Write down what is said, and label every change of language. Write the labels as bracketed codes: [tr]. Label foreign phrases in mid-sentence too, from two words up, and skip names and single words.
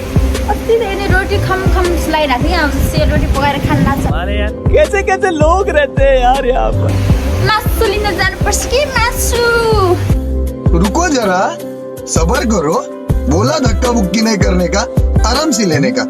[ne] अस्ति धेरै रोटी खम लागिरहेको थियो, अब सेलरोटी पकाएर खान लाग्छ। [hi] कैसे कैसे लोग रहते हैं यार यहाँ पर। [ne] मासु लिन जानुपर्छ कि मासु। [hi] रुको जरा, सबर करो। बोला धक्का बुक्की नहीं करने का, आराम से लेने का।